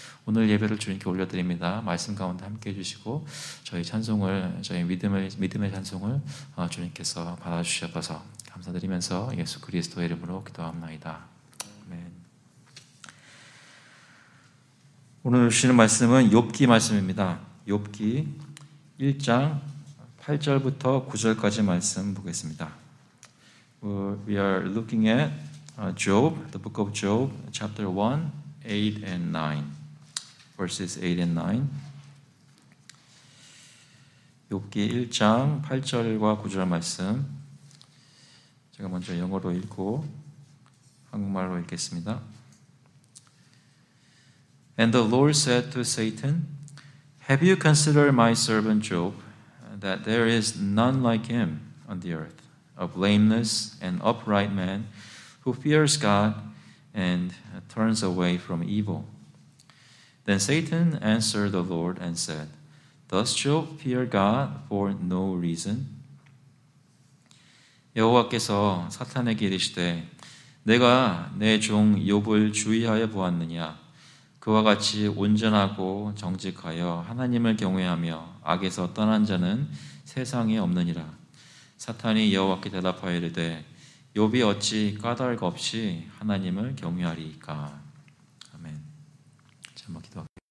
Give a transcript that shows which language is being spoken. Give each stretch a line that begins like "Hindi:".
Korean: 오늘 예배를 주님께 올려드립니다. 말씀 가운데 함께 해주시고 저희 찬송을, 저희 믿음의 찬송을 주님께서 받아주시옵소서. 감사드리면서 예수 그리스도의 이름으로 기도합나이다. 아멘. 오늘 주시는 말씀은 욥기 말씀입니다. 욥기 1장 8절부터 9절까지 말씀 보겠습니다.
English: We are looking at Job, the book of Job, chapter 1, 8 and 9, verses 8 and 9.
Korean: 욥기 1장 8절과 9절 말씀, 제가 먼저 영어로 읽고 한국말로 읽겠습니다.
English: And the Lord said to Satan, Have you considered my servant Job, that there is none like him on the earth, a blameless and upright man who fears God and turns away from evil? Then Satan answered the Lord and said, Does Job fear God for no reason?
Korean: 여호와께서 사탄에게 이르시되, 내가 내 종 욥을 주의하여 보았느냐? 그와 같이 온전하고 정직하여 하나님을 경외하며 악에서 떠난 자는 세상에 없느니라. 사탄이 여호와께 대답하여 이르되 욥이 어찌 까닭 없이 하나님을 경외하리이까. 아멘. 자, 한번 기도하겠습니다.